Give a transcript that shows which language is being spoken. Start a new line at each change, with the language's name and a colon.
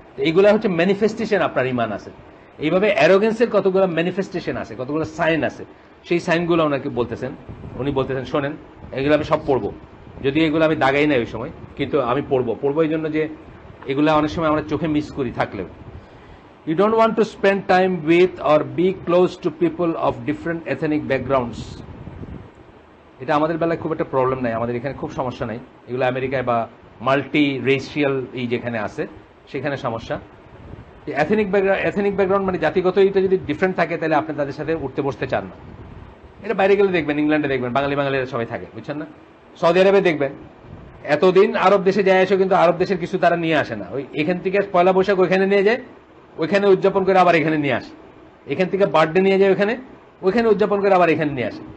Bangla: এইগুলা হচ্ছে ম্যানিফেস্টেশন, আপনার ইমান আছে। এইভাবে অ্যারোগেন্সের কতগুলো ম্যানিফেস্টেশন আছে, কতগুলো সাইন আছে, সেই সাইনগুলো ওনাকে বলতেছেন, উনি বলতেছেন শোনেন, এগুলো আমি সব পড়বো, যদি এগুলো আমি দাগাই নাই ওই সময়, কিন্তু আমি পড়বো এই জন্য যে এগুলো অনেক সময় আমরা চোখে মিস করি থাকলেও।
English: You don't want to spend time with or be close to people of different ethnic backgrounds.
Bangla: এটা আমাদের বেলায় খুব একটা প্রবলেম নাই, আমাদের এখানে খুব সমস্যা নাই। এগুলো আমেরিকায় বা মাল্টি রেশিয়াল যেখানে আছে সেখানে সমস্যা। এথনিক ব্যাকগ্রাউন্ড মানে জাতিগত এটা যদি ডিফারেন্ট থাকে, তাহলে আপনি তাদের সাথে উঠতে বসতে চান না। এটা বাইরে গেলে দেখবেন, ইংল্যান্ডে দেখবেন বাঙালিরা সবাই থাকে, বুঝছেন না? সৌদি আরবে দেখবেন, এতদিন আরব দেশে যায় এসে কিন্তু আরব দেশের কিছু তারা নিয়ে আসে না। ওই এখান থেকে পয়লা বৈশাখ ওইখানে নিয়ে যায়, ওইখানে উদযাপন করে আবার এখানে নিয়ে আসে, এখান থেকে বার্থডে নিয়ে যায় ওইখানে উদযাপন করে আবার এখানে নিয়ে আসে।